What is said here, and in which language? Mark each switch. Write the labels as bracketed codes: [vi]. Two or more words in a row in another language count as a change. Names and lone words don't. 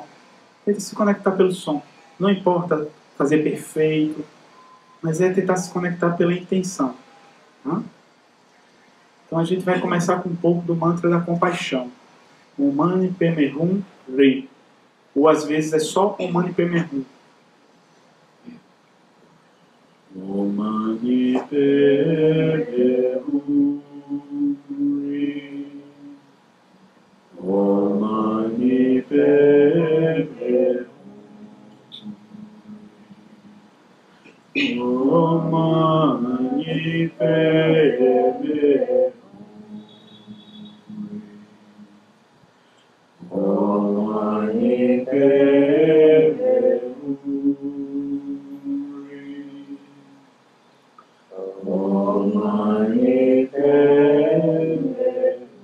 [pt] Tenta se conectar pelo som. Não importa fazer perfeito, mas é tentar se conectar pela intenção. Tá? Então a gente vai começar com um pouco do mantra da compaixão. [sa] O Mani Padme Hum Ri. [pt] Ou às vezes é só o [sa] Mani Padme Hum. O Mani Padme Hum Ri. O Mani Padme Hum. O Mani Padme Om Mani Padme Hum. Om Mani Padme